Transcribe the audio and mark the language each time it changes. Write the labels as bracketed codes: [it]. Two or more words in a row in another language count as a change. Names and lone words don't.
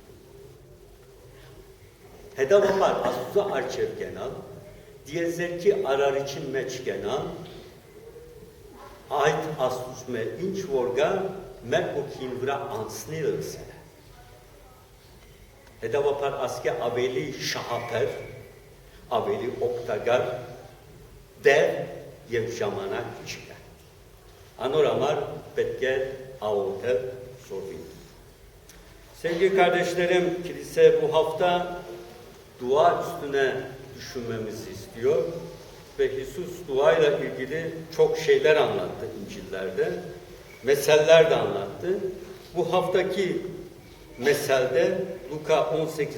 [hy] Հետևաբար Աստծո առջև կենալ, դիեզերքի արարիչին մեջ կենալ, այդ Աստուծո մեր ինչ որ գա, մեր հոգին վրա անցնի լսել է։ Հետևաբար ասկե ավելի շահապեր, ավելի օգտակար դեր և ժամանակ չկա։ Անոր համար պետք է աղոթել սորվին։ [tr] Sevgili kardeşlerim, kilise bu hafta dua üstüne düşünmemizi istiyor ve İsus duayla ilgili çok şeyler anlattı İncil'lerde, meseller de anlattı. Bu haftaki meselde Luka 18.